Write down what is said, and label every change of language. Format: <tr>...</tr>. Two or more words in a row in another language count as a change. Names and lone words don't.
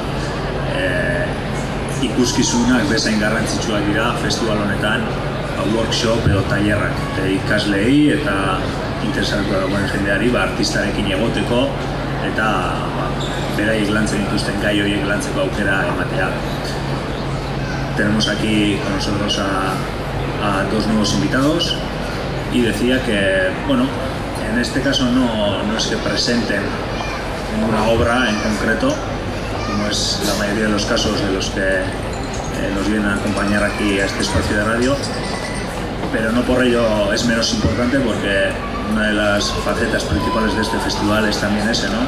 <eu>ikuskizunak bezain garrantzitsuak dira festival honetan, workshop edo tailerrak ikasleei eta interesatuta dagoen jendeari artistarekin egoteko eta beraiek lantzen dituzten gai horiek lantzeko aukera ematea.</eu> <es>Tenemos aquí con nosotros a dos nuevos invitados y decía que, bueno, en este caso no es que presenten una obra en concreto, como es la mayoría de los casos de los que nos vienen a acompañar aquí a este espacio de radio, pero no por ello es menos importante, porque una de las facetas principales de este festival es también ese, ¿no?</es>